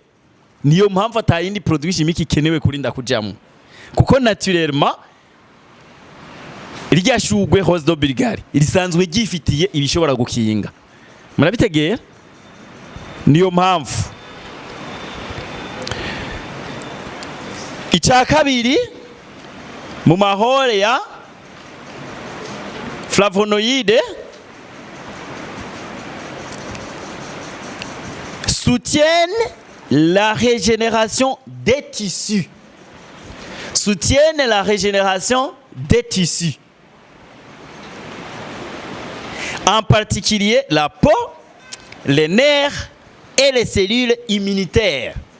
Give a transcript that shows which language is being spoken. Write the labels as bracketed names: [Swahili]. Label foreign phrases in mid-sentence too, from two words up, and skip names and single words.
[Rundi] Niyo mpamvu ata yindi [French] produit chimique [Rundi] ikenewe kurinda kujamwo, kuko naturellement irya shugwe Rose de bulgare irisanzwe gifitiye ibishobora gukinga. Murabitegeye? Niyo mpamvu icya kabiri mu mahore ya flavonoïdes [French] soutiennent la régénération des tissus. Soutiennent la régénération des tissus. En particulier la peau, les nerfs et les cellules immunitaires.